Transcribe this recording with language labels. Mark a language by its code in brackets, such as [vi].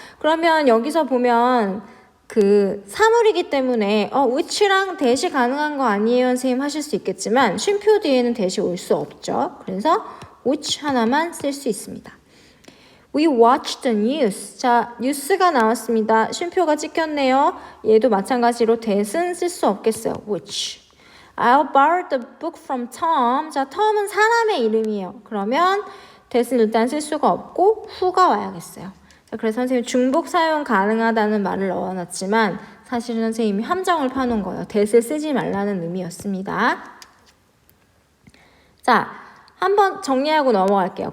[ko] 그러면 여기서 보면 그 사물이기 때문에 which랑 대시 가능한 거 아니에요 선생님 하실 수 있겠지만 쉼표 뒤에는 대시 올 수 없죠. 그래서 which 하나만 쓸 수 있습니다. [en] We watched the news. [ko] 자, 뉴스가 나왔습니다. 쉼표가 찍혔네요. 얘도 마찬가지로 that은 쓸 수 없겠어요. which. [en] I'll borrow the book from Tom. [ko] 자, Tom은 사람의 이름이에요. 그러면 that은 일단 쓸 수가 없고 who가 와야겠어요. 자, 그래서 선생님이 중복 사용 가능하다는 말을 넣어놨지만 사실은 선생님이 함정을 파놓은 거예요. that을 쓰지 말라는 의미였습니다. 자, 한번 정리하고 넘어갈게요.